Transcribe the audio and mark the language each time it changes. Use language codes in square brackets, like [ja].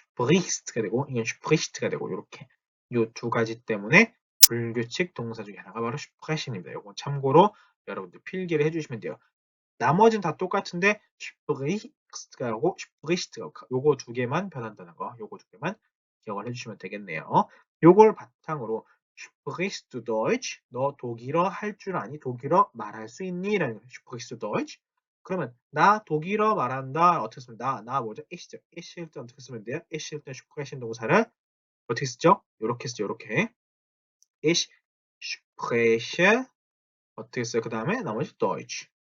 [ko] sprichst가 되고 이건 spricht가 되고 요렇게 요 두 가지 때문에 불규칙 동사 중에 하나가 바로 sprechen입니다. 요거 참고로 여러분들 필기를 해주시면 돼요. 나머지는 다 똑같은데 spricht가 하고 spricht가 요거 두 개만 변한다는 거 요거 두 개만 기억을 해주시면 되겠네요. 요걸 바탕으로 [de] Sprichst du Deutsch? [ko] 너 독일어 할 줄 아니? 독일어 말할 수 있니? 라는 거예요. [de] Sprichst du Deutsch? [ko] 그러면 나 독일어 말한다. 어떻게 쓰면 나 뭐죠? Ich죠. Ich일 때 어떻게 쓰면 돼요? Ich일 때 sprechen 동사를 어떻게 쓰죠? 요렇게 쓰죠. 요렇게. [de] Ich spreche [ko] 어떻게 써요? 그 다음에 나머지 Deutsch.